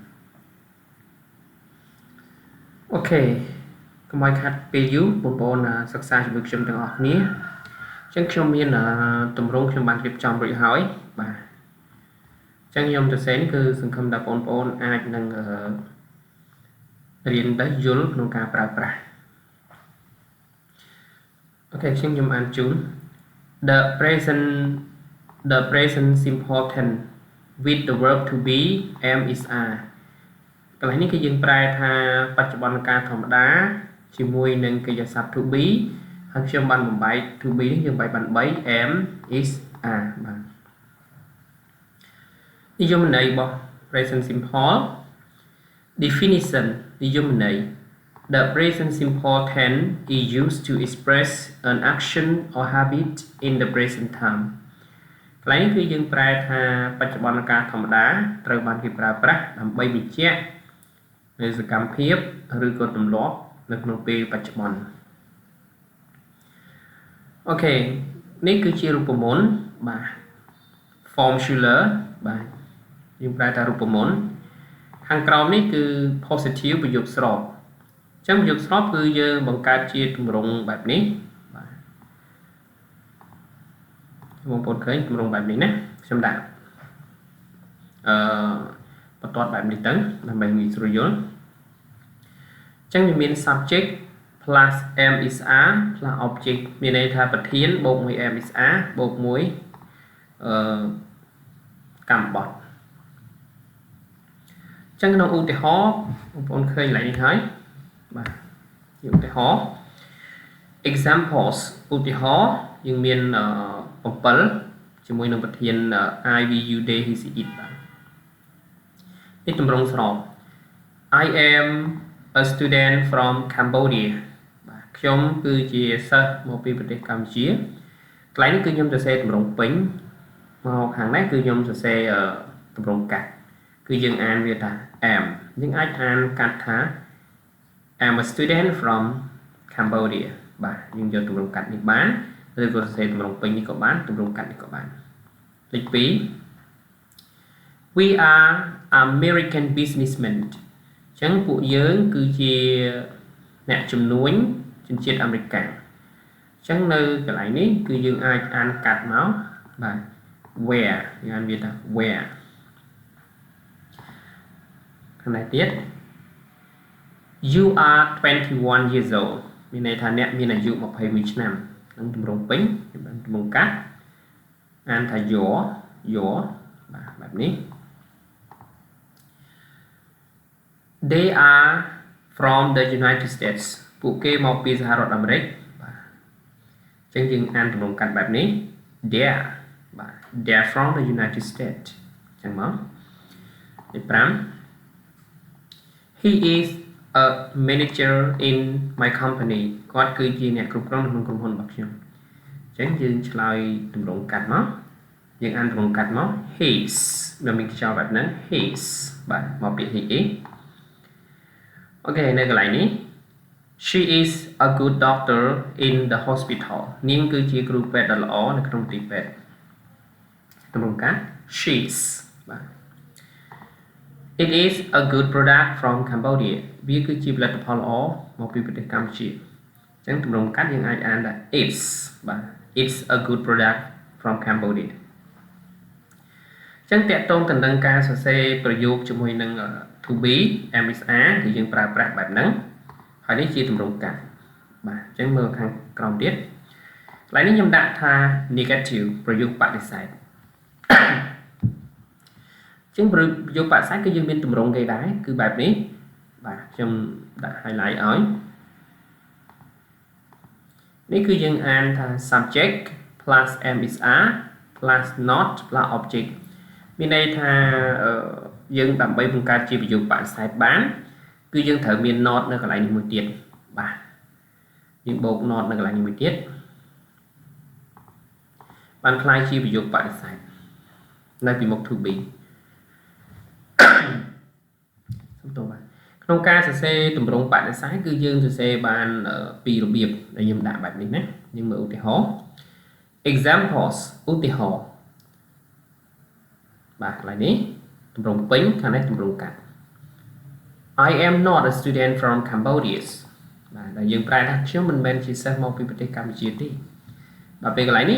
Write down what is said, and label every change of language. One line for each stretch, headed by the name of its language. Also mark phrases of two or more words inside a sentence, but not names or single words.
Khmer: អូខេកុំឲ្យខាត់ពេលយូរបងប្អូនសិក្សាជាមួយខ្ញុំទាំងអស់គ្នាអញ្ចឹងខ្ញុំមានទម្រង់ខ្ញុំបានរៀបចំរួចហើយបាទចឹងខ្ញុំទៅសេនគឺសង្ឃឹមថាបងប្អូនអាចនឹង រៀនទៅយល់ក្នុងការប្រើប្រាស់អូខេខ្ញុំអានជូន
English: the present simple tense with the verb to be am is are
Khmer: កន្លែងនេះគឺយើងប្រែថាបច្ចុប្បន្នកាលធម្មតាជាមួយនឹងកិរិយាសព្ទ
English: to be
Khmer: ហើយខ្ញុំបានបំបែក
English: to be
Khmer: នេះយើងបែកបាន3
English: am is are
Khmer: បាទ និយមន័យរបស់
English: present simple definition
Khmer: និយមន័យ
English: the present simple tense is used to express an action or habit in the present time
Khmer: កន្លែងនេះគឺយើងប្រែថាបច្ចុប្បន្នកាលធម្មតាត្រូវបានគេប្រើប្រាស់ដើម្បីបញ្ជាក់នៅសកម្មភាពឬក៏ទម្លាប់នៅក្នុងពេលបច្ចុប្បន្ន អូខេនេះគឺជារូបមន្តបាទ formula បាទយើងប្រែថារូបមន្តខាងក្រោមនេះគឺ positive ប្រយោគស្របអញ្ចឹងប្រយោគស្របគឺយើងបង្កើតជាទម្រង់បែបនេះបាទ បងប្អូនឃើញទម្រង់បែបនេះណាខ្ញុំដាក់បន្ទាត់បែបនេះទៅដើម្បីងាយស្រួលយល់អញ្ចឹងវាមាន
English: subject plus am is are plus object
Khmer: មានន័យថាប្រធានបូកមួយ
English: am is are
Khmer: បូកមួយកម្មបត្តិ ចឹងក្នុងឧទាហរណ៍បងប្អូនឃើញឡើងនេះហើយបាទឧទាហរណ៍ examples ឧទាហរណ៍យើងមាន7ជាមួយនឹង
English: ប្រធាន I we you they he she it
Khmer: បាទនេះទម្រង់ស្រប
English: I am a student from Cambodia បាទ
Khmer: ខ្ញុំគឺជាសិស្សមកពីប្រទេសកម្ពុជាកន្លែងនេះគឺខ្ញុំសរសេរទម្រង់ពេញមកខាងនេះគឺខ្ញុំសរសេរទម្រង់កាត់គឺយើងអានវាថា am យើងអាចអានកាត់ថា
English: I'm a student from Cambodia
Khmer: បាទយើងយកទម្រង់កាត់នេះបានឬក៏សរសេរទម្រង់ពេញនេះក៏បានទម្រង់កាត់នេះក៏បានលេខ2
English: We are American businessmen
Khmer: អញ្ចឹងពួកយើងគឺជាអ្នកជំនួញជនជាតិអាមេរិកអញ្ចឹងនៅកន្លែងនេះគឺយើងអាចអានកាត់មកបាទ where យើងអានវាថា where ខាងនេះទៀត
English: You are 21 years old
Khmer: មានន័យថាអ្នកមានអាយុ21ឆ្នាំនឹងទម្រង់ពេញបានទម្រង់កាត់អានថា your បាទបែបនេះ
English: They are from the United States
Khmer: ពួកគេមកពីសហរដ្ឋអាមេរិកបាទអញ្ចឹងយើងអានទម្រង់កាត់បែបនេះ They បាទ
English: They're from the United States
Khmer: អញ្ចឹងមកលេខ5
English: He is a manager in my company
Khmer: គាត់គឺជាអ្នកគ្រប់គ្រងក្នុងក្រុមហ៊ុនរបស់ខ្ញុំអញ្ចឹងយើងឆ្លើយទម្រង់កាត់មកយើងអានទម្រង់កាត់មក his ដែលមានខ្យល់បែបហ្នឹង his បាទ មកពី he អូខេនៅកន្លែងនេះ
English: She is a good doctor in the hospital
Khmer: នាងគឺជាគ្រូពេទ្យដ៏ល្អនៅក្នុងទីពេទ្យទម្រង់កាត់
English: she's It is a good product from Cambodia
Khmer: វាគឺជាផលិតផលល្អមកពីប្រទេសកម្ពុជាអញ្ចឹងទម្រង់កាត់យើងអាចអានថា
English: it's a good product from Cambodia
Khmer: អញ្ចឹងតកតងទៅនឹងការសរសេរប្រយោគជាមួយនឹង
English: to be MSR
Khmer: គឺយើងប្រើប្រាស់បែបហ្នឹងហើយនេះជាទម្រង់កាត់បាទអញ្ចឹងមើលខាងក្រោមទៀតកន្លែងនេះខ្ញុំដាក់ថា negative ប្រយោគបដិសេធ ជាងប្រយោគបដិសេធគឺយើងមានទម្រង់គេដែរគឺបែបនេះបាទខ្ញុំដាក់ highlight ឲ្យនេះគឺយើងអានថា
English: subject plus MSR plus not plus object
Khmer: មានន័យថាយើងដើម្បីបង្កើតជាប្រយោគបដិសេធបានគឺយើងត្រូវមាន not នៅកន្លែងនេះមួយទៀតបាទយើងបូក not នៅកន្លែងនេះមួយទៀត បានคล้ายជាប្រយោគបដិសេធនៅពីមុខ
English: to be
Khmer: សំទោសបាទក្នុងការសរសេរទម្រង់បដិសេធគឺយើងសរសេរបានពីររបៀបដែលខ្ញុំដាក់បែបនេះណាយើងមើលឧទាហរណ៍ examples ឧទាហរណ៍ បាទកន្លែងនេះទម្រង់ពេញខាងនេះទម្រង់កាត់
English: I am not a student from Cambodia
Khmer: បាទដែលយើងប្រែថាខ្ញុំមិនមែនជាសិស្សមកពីប្រទេសកម្ពុជាទេដល់ពេលកន្លែងនេះ